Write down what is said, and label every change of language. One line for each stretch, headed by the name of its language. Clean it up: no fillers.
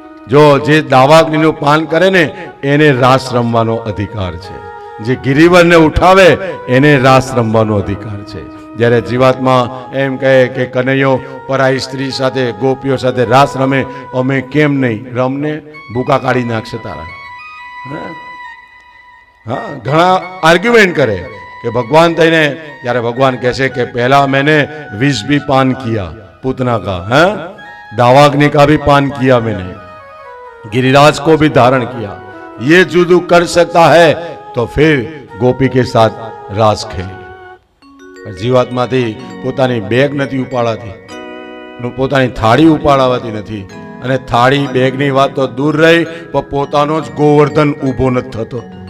Gujarati: જો જે દાવાગ્નિનું પાન કરે ને એને રાસ રમવાનો અધિકાર છે, જે ગિરિવરને ઉઠાવે એને રાસ રમવાનો અધિકાર છે. જ્યારે જીવાત્મા એમ કહે કે કનૈયો પરાઈ સ્ત્રી સાથે ગોપીઓ સાથે રાસ રમે, અમે કેમ નહીં રમને, ભૂકા કાઢી નાખશે તારા. હા, ઘણા આર્ગ્યુમેન્ટ કરે કે ભગવાન થઈને, જ્યારે ભગવાન કહે છે કે પહેલા
Hindi: मैंने विष भी पान किया पूतना का, है दावाग्नि का भी पान किया मैंने, गिरिराज को भी धारण किया, ये जुदू कर सकता है तो फिर गोपी के साथ रास खेले.
Gujarati: જીવાત્માથી પોતાની બેગ નથી ઉપાડાતી, પોતાની થાળી ઉપાડાવાતી નથી, અને થાળી બેગની વાત તો દૂર રહી, પણ પોતાનો જ ગોવર્ધન ઊભો નથી થતો.